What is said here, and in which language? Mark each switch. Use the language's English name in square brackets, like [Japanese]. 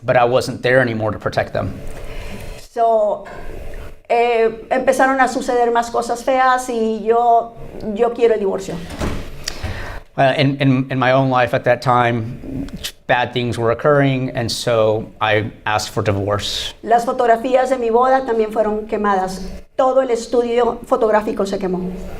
[English] But I wasn't there anymore to protect them. [Spanish] So, empezaron a suceder más cosas feas y yo quiero el divorcio. [English] In my own life at that time, bad things were occurring, and so I asked for divorce. [Spanish] Las fotografías de mi boda también fueron quemadas. Todo el estudio fotográfico se quemó.